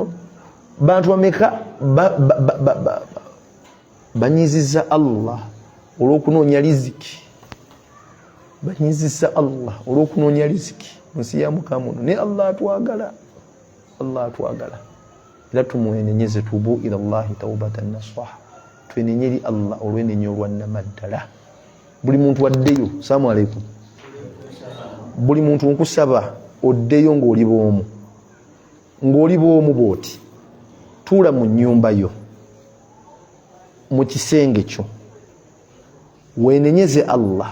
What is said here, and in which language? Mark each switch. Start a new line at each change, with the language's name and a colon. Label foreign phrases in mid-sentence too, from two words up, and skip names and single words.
Ganda: Bantu bameka banyizizza Allah olw'okunoonya riziki. Banyizizza Allah olw'okunoonya riziki mu nsi ya Mukama muno. Ne Allah atwagala. Allah atwagala. Era tumwenenyeze
Arabic: توبوا إلى الله توبة نصوحا.
Ganda: Twenenye Allah olwenenye olwannamaddala. Buli muntu waddeyo.
Arabic: سلام عليكم.
Ganda: Buli muntu nkusaba oddeyo ng'oli bw'omu. Ng'oli bw'omu bw'oti. Tuula mu nnyumba yo. Mu kisenge kyo. Weenenyeze Allah.